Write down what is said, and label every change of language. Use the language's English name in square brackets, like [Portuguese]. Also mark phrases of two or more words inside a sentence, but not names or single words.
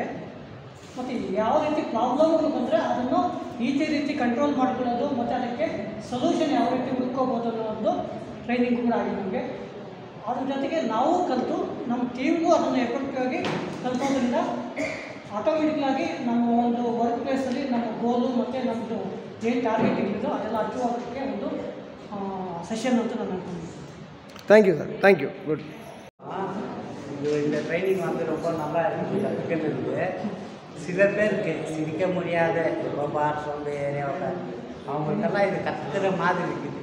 [Kannada] ಮತ್ತು ಯಾವ ರೀತಿ ಪ್ರಾಬ್ಲಮ್ಗಳು ಬಂದರೆ ಅದನ್ನು ಈ ರೀತಿ ಕಂಟ್ರೋಲ್ ಮಾಡ್ಕೊಳ್ಳೋದು ಮತ್ತು ಅದಕ್ಕೆ ಸೊಲ್ಯೂಷನ್ ಯಾವ ರೀತಿ ಹುಡ್ಕೋಬೋದು ಅನ್ನೋ ಒಂದು ಟ್ರೈನಿಂಗ್ ಕೂಡ ಆಗಿದೆ ನಮಗೆ. ಅದ್ರ ಜೊತೆಗೆ ನಾವು ಕಲಿತು ನಮ್ಮ ಟೀಮ್ಗೂ ಅದನ್ನು ಎಫೆಕ್ಟಿವಾಗಿ ಕಲಿಸೋದ್ರಿಂದ ಆಟೋಮೆಟಿಕ್ಲಾಗಿ ನಮ್ಮ ಒಂದು ವರ್ಕ್ ಪ್ಲೇಸಲ್ಲಿ ನಮ್ಮ ಗೋಲು ಮತ್ತು ನಮ್ಮದು ಏನು ಟಾರ್ಗೆಟ್ ಇಟ್ಟಿದ್ದು ಅದೆಲ್ಲ ಅಚೀವ್ ಆಗೋಕ್ಕೆ ಒಂದು [Tamil] செஷன் வந்து நான் அனுப்புகிறேன். [English] thank you sir, thank you, good. [Tamil] இந்த ட்ரைனிங் வந்து ரொம்ப நல்லா இருக்குது, கற்றுக்கிறது. சில பேருக்கு சிரிக்க முடியாத ரொம்ப சோம்பேறியாக அவங்களுக்கெல்லாம் இது கற்றுக்கிற மாதிரி இருக்குது.